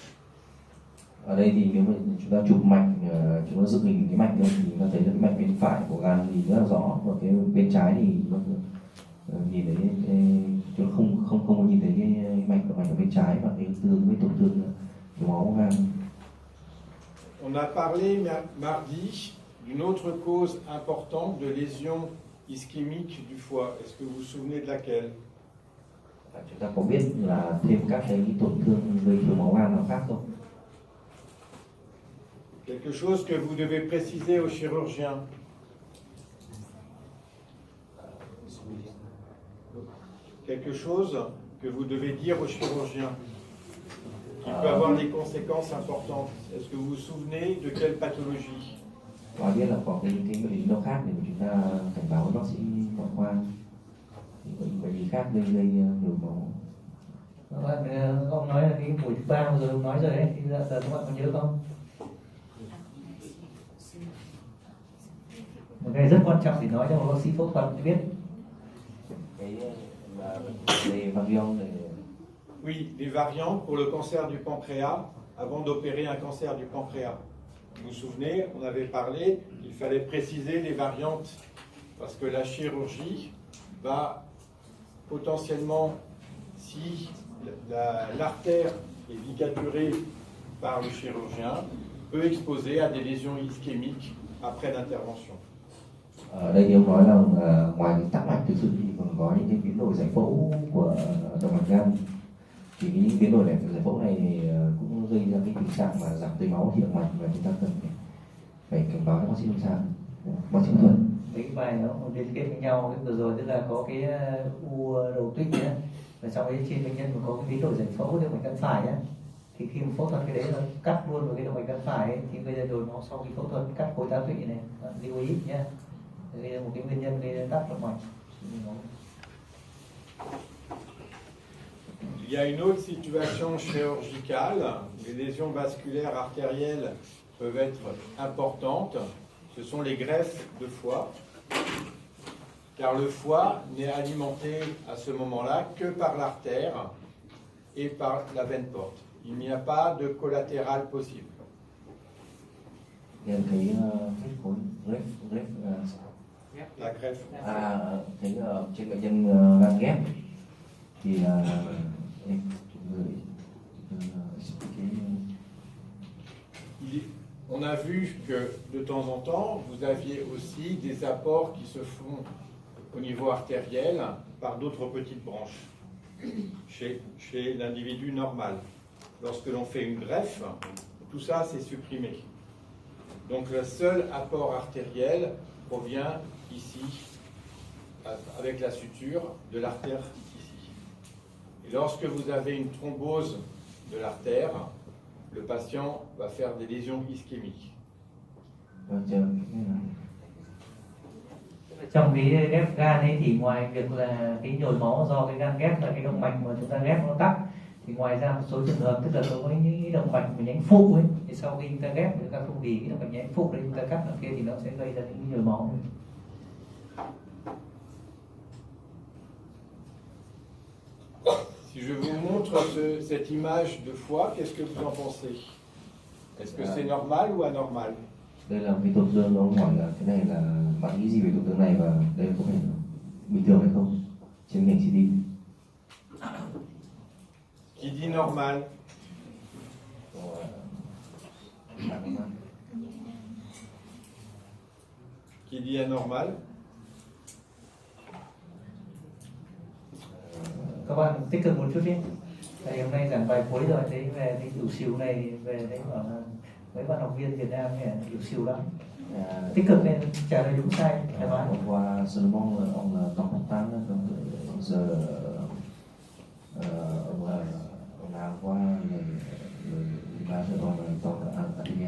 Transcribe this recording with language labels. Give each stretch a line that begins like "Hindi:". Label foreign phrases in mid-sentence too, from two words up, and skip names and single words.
Vietnamese: Ở đây thì nếu mà chúng ta chụp mạch, chúng ta dựng hình cái mạch lên thì chúng ta thấy là cái mạch bên phải của gan thì rất là rõ, và cái bên trái thì nhìn thấy chúng không có nhìn thấy cái mạch ở bên trái, và cái tương với tổn thương máu gan.
French: On a parlé mardi d'une autre cause importante de lésion ischémique du foie. Est-ce que vous vous souvenez de laquelle?
Vietnamese: Chúng ta có biết là thêm các cái tổn thương gây thiếu máu gan nào khác không?
French: Quelque chose que vous devez préciser au chirurgien. Quelque chose que vous devez dire au chirurgien qui peut avoir des conséquences importantes. Est-ce que vous vous souvenez de quelle pathologie?
Vietnamese: Và biết là có cái bệnh lý nào khác để chúng ta cảnh báo với bác sĩ ngoại khoa, bệnh lý khác gây nhồi máu. Ông nói là cái buổi thứ 3 vừa rồi ông nói rồi đấy, thì giờ các bạn có nhớ không? Một cái rất quan trọng để nói cho một bác sĩ phẫu thuật biết.
French: Les variants. Oui, les variants pour le cancer du pancréas avant d'opérer un cancer du pancréas. Vous vous souvenez, on avait parlé qu'il fallait préciser les variantes parce que la chirurgie va potentiellement, si l'artère est ligaturée par le chirurgien, peut exposer à des lésions ischémiques après l'intervention.
Vietnamese: Ở đây thì ông nói là ngoài những tắc mạch thực sự thì còn có những cái biến đổi giải phẫu của động mạch gan. Thì những biến đổi này, giải phẫu này thì cũng gây ra cái tình trạng mà giảm tưới máu thì động mạch và chúng ta cần phải cảnh báo các bác sĩ lâm sàng, bác sĩ thuật. Mấy cái bài nó liên kết với nhau, cái vừa rồi tức là có cái u đầu tuyết nhé, và trong ấy trên bệnh nhân mà có cái biến đổi giải phẫu động mạch gan phải á, thì khi mà phẫu thuật cái đấy nó cắt luôn vào cái động mạch gan phải ấy, thì bây giờ nhồi máu sau khi phẫu thuật cắt khối tá tụy này, lưu ý nhé. Đây là một cái nguyên nhân gây ra tắc động mạch.
French: Il y a une autre situation chirurgicale. Les lésions vasculaires artérielles peuvent être importantes. Ce sont les greffes de foie, car le foie n'est alimenté à ce moment-là que par l'artère et par la veine porte. Il n'y a pas de collatéral possible.
Vietnamese: Nên cái khối
French: La greffe.
Vietnamese: Thấy trên bệnh nhân gan ghép thì
French: on a vu que de temps en temps, vous aviez aussi des apports qui se font au niveau artériel par d'autres petites branches chez l'individu normal. Lorsque l'on fait une greffe, tout ça c'est supprimé. Donc le seul apport artériel provient ici, avec la suture de l'artère ici. Et lorsque vous avez une thrombose de l'artère, le patient va faire des lésions ischémiques.
Vietnamese: Trong cái ghép gan ấy thì ngoài việc là cái nhồi máu do cái gan ghép là cái động mạch mà chúng ta ghép nó tắc, thì ngoài ra một số trường hợp tức là đối với những động mạch mà nhánh phụ ấy, thì sau khi chúng ta ghép chúng ta không vì cái động mạch nhánh phụ đấy chúng ta cắt ở kia thì nó sẽ gây ra những nhồi máu.
French: Si je vous montre cette image de foie, qu'est-ce que vous en pensez? Est-ce que c'est normal ou anormal?
Vietnamese: Đây là cái tổn thương, ông hỏi là cái này là bạn nghĩ gì về tổn thương này và đây có phải bình thường hay không trên ngành CT?
French: Qui dit normal? Qui dit anormal?
Vietnamese: Các bạn tích cực một chút đi. Tại hôm nay giảng bài cuối rồi, đấy về cái ỉu xìu này, về đấy bảo là mấy bạn học viên Việt Nam này ỉu xìu lắm. Tích cực nên trả lời đúng sai. Hôm qua Solomon là ông là tổng thống tán đó, giờ ông làm qua người ba giờ còn là tổng là